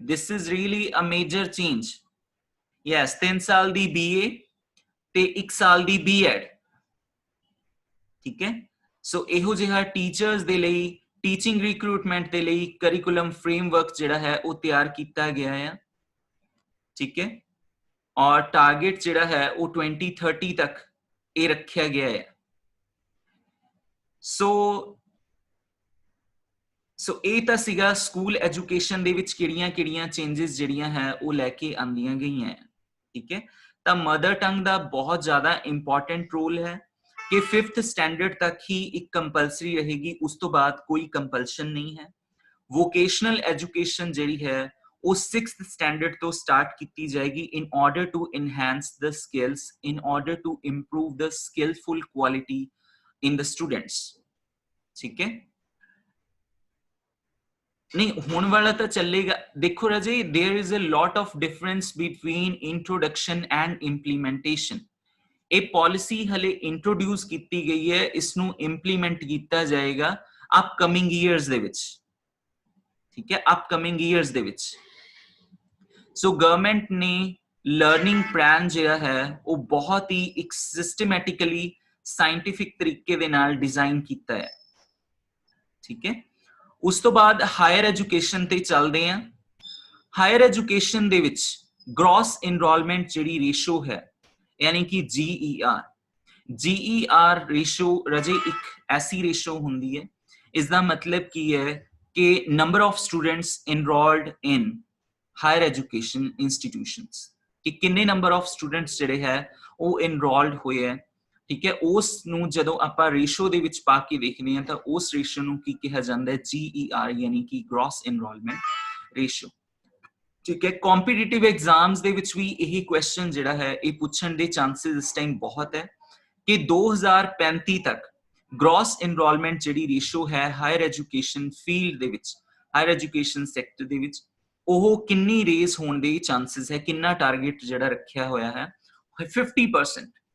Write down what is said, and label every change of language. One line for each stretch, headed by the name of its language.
English: This is really a major change. Yes,
Punjabi: 3 साल दी BA ते 1 साल दी B.Ed, ठीक है।
Hindi: सो इहो जिहा टीचर्स दे लई टीचिंग रिक्रूटमेंट दे लई करिकुलम फ्रेमवर्क जिहड़ा है वो तैयार किया गया है, ठीक है, और टारगेट जिहड़ा है वो 2030 तक ये रखा गया है।
Punjabi: सो ਇਹ ਤਾਂ ਸੀਗਾ ਸਕੂਲ ਐਜੂਕੇਸ਼ਨ ਦੇ ਵਿੱਚ ਕਿਹੜੀਆਂ ਚੇਂਜਸ ਜਿਹੜੀਆਂ ਹੈ ਉਹ ਲੈ ਕੇ ਆਂਦੀਆਂ ਗਈਆਂ, ਠੀਕ ਹੈ। ਤਾਂ ਮਦਰ ਟੰਗ ਦਾ ਬਹੁਤ ਜ਼ਿਆਦਾ ਇੰਪੋਰਟੈਂਟ ਰੋਲ ਹੈ ਕਿ
Hindi: 5th स्टैंडर्ड तक ही एक कंपलसरी रहेगी, उस तो बाद कोई कंपल्शन नहीं है। वोकेशनल एजुकेशन ਜਿਹੜੀ है वो 6th स्टैंडर्ड तो स्टार्ट की जाएगी
English: in order to enhance the skills, in order to improve the skillful quality in the students,
Hindi: ठीक है। नहीं होने वाला तो चलेगा। देखो राजे,
English: There is a lot of difference between introduction and implementation.
Hindi: ये पॉलिसी हले इंट्रोड्यूस की गई है, इसनू इंप्लीमेंट किया जाएगा अपकमिंग ईयर्स दे विच, ठीक है, upcoming years दे which. So government ने लर्निंग प्लान जो है वो बहुत ही एक सिस्टमैटिकली साइंटिफिक तरीके दे नाल डिजाइन किया है, ठीक है। उस तो बाद हायर एजुकेशन ते चलते हैं। हायर एजुकेशन दे विच ग्रॉस एनरोलमेंट जिहड़ी रेशो है, यानी कि GER, GER रेशो रजे एक ऐसी रेशो होंगी है, इसका मतलब की है कि number of students enrolled in higher education institutions, कि किन्ने नंबर ऑफ स्टूडेंट्स
Punjabi: ਜਿਹੜੇ ਹੈ ਉਹ ਇਨਰੋਲਡ ਹੋਏ ਹੈ, ਠੀਕ ਹੈ। ਉਸ ਨੂੰ ਜਦੋਂ ਆਪਾਂ ਰੇਸ਼ੋ ਦੇ ਵਿੱਚ ਪਾ ਕੇ ਦੇਖਦੇ ਹਾਂ ਤਾਂ ਉਸ ਰੇਸ਼ੋ ਨੂੰ ਕੀ ਕਿਹਾ ਜਾਂਦਾ ਹੈ, GER ਯਾਨੀ ਕਿ ਗ੍ਰੋਸ ਇਨਰੋਲਮੈਂਟ ਰੇਸ਼ੋ, ਠੀਕ ਹੈ। ਕੰਪੀਟੀਟਿਵ ਐਗਜ਼ਾਮਸ ਦੇ ਵਿੱਚ ਵੀ ਇਹ ਕੁਐਸਚਨ ਜਿਹੜਾ ਹੈ ਇਹ ਪੁੱਛਣ ਦੇ ਚਾਂਸਸ ਇਸ ਟਾਈਮ ਬਹੁਤ ਹੈ ਕਿ 2035 ਤੱਕ ਗ੍ਰੋਸ ਇਨਰੋਲਮੈਂਟ ਜਿਹੜੀ ਰੇਸ਼ੋ ਹੈ ਹਾਇਰ ਐਜੂਕੇਸ਼ਨ ਫੀਲਡ ਦੇ ਵਿੱਚ, ਹਾਇਰ ਐਜੂਕੇਸ਼ਨ ਸੈਕਟਰ ਦੇ ਵਿੱਚ, ਉਹ ਕਿੰਨੀ ਰੇਜ਼ ਹੋਣ ਦੇ ਚਾਂਸਸ ਹੈ, ਕਿੰਨਾ ਟਾਰਗੇਟ ਜਿਹੜਾ ਰੱਖਿਆ ਹੋਇਆ ਹੈ 50%।